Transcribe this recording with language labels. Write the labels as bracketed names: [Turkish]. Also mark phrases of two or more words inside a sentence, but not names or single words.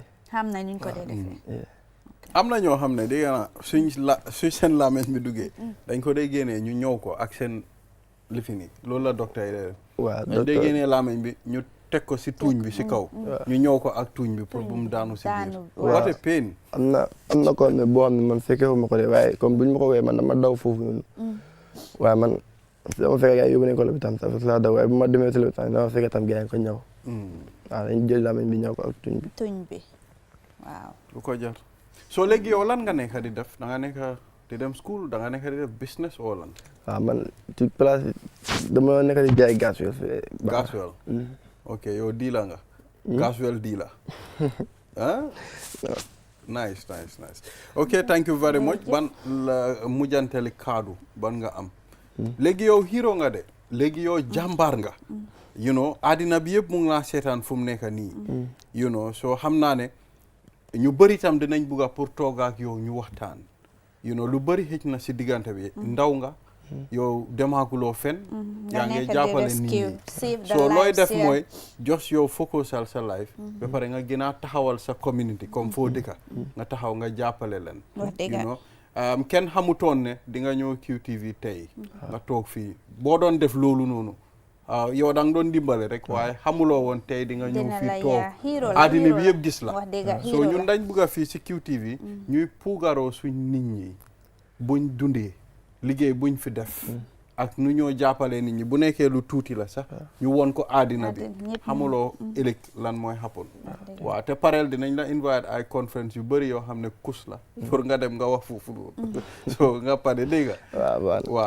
[Wolof] xam na ñu ko dee defee am na ñoo xam ne dégg nga suñ seen làmmiñ bi duggee dañ ko dee génnee ñu ñëw ko ak seen lifini loolu la docteur yi dee waaw dañ dee génnee làmmiñ bi ñu teg ko si tuuñ bi si kaw ñu ñëw ko ak tuuñ bi pour bu mu daanu si biir [English] what a pain [Wolof] am na ko ne boo xam ne man fekkee ma ko de waaye comme buñ ma ko wee man dama daw foofu noonu waaye man dama fekkee gars yi yóbbu nañ ko lopitaan sax laa daw waaye bu ma demee si lopitaan dama fekkee tam gars yi ko ñëw waaw dañ jël làmmiñ bi ñëw ko ak tuñ bi waaw lu ko jar soo léegi yow lan nga nekk di def da nga nekk di dem school da nga nekk di def business oo lan waaw man ci place dama nekk di jaay gasoil gasoil ok yow dealer nga gasoil dealer [English] ah nice. Okay, thank you very much. [Wolof] Ban la mujanteli kaddu ban nga am. Léegi yow hero nga de. Léegi yow jàmbaar nga. [English] You know, [Wolof] àddina bi yëpp mu ngi laa seetaan fu mu nekk nii. [English] You know, [Wolof] so xam naa ne ñu bëri tam dinañ bugga pour toog ak yow ñu waxtaan. [English] You know, [Wolof] lu bëri xëj na si diggante bi ndaw nga. yow demaaguloo fen yaa ngi jàppale nit ñi so looy def mooy just yow focusal sa life ba pare nga gën a taxawal sa community comme foo dëkka nga taxaw nga jàppale leen [English] you know [Wolof] kenn xamutoon ne di nga ñëw QTV tey nga toog fii boo doon def loolu noonu yow da nga doon dimbale rek waaye xamuloo woon tey di nga ñëw fii toog àddina bi yëpp gis la so ñun dañ bugg a fii si QTV ñuy puugaroo suñ nit ñi buñ dundee liggéey buñ fi def ak nu ñoo jàppale nit ñi bu nekkee lu tuuti la sax ñu won ko àddina bi xamuloo ëllëg lan mooy happen waaw te pareel dinañ la invite ay conférence yu bëri yoo xam ne kus la pour nga dem nga wax foofu noonu so nga pare dégg nga waaw